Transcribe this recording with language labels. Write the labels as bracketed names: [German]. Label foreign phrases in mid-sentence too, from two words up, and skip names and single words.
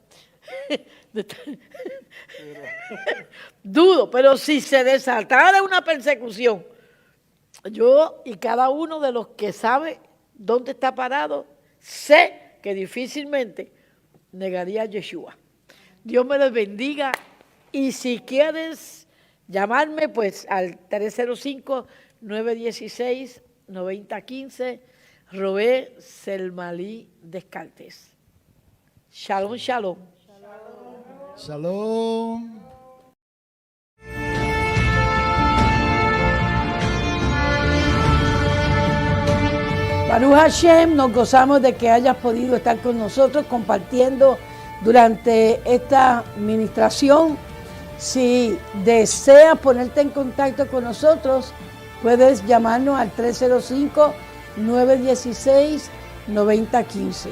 [Spanish] Dudo, pero si se desatara una persecución, yo y cada uno de los que sabe dónde está parado, sé que difícilmente negaría a Yeshua. Dios me los bendiga, y si quieres llamarme, pues al 305-916-9015, Robé Selmalí Descartes. [Hebrew] שלום, שלום. Shalom. ברוך השם, [Spanish] nos gozamos de que hayas podido estar con nosotros compartiendo durante esta administración. Si deseas ponerte en contacto con nosotros, puedes llamarnos al 305-916-9015.